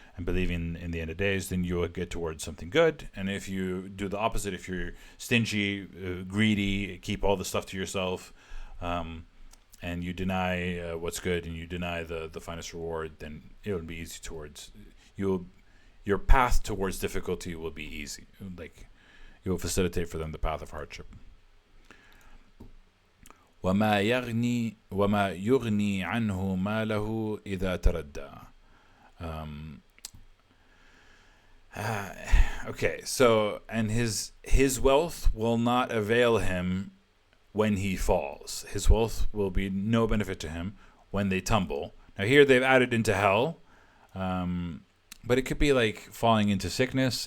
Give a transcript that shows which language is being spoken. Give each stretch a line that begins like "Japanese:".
English: and believing in the end of days, then you will get towards something good. And if you do the opposite, if you're stingy, greedy, keep all the stuff to yourself, and you deny what's good, and you deny the finest reward, then it will be easy towards your path towards difficulty will be easy. Like, you will facilitate for them the path of hardship.
Arabic: وما يغني عنه ماله إذا تردى.
English: Okay, so, and his wealth will not avail him when he falls. His wealth will be no benefit to him when they tumble. Now here they've added into hell, but it could be like falling into sickness.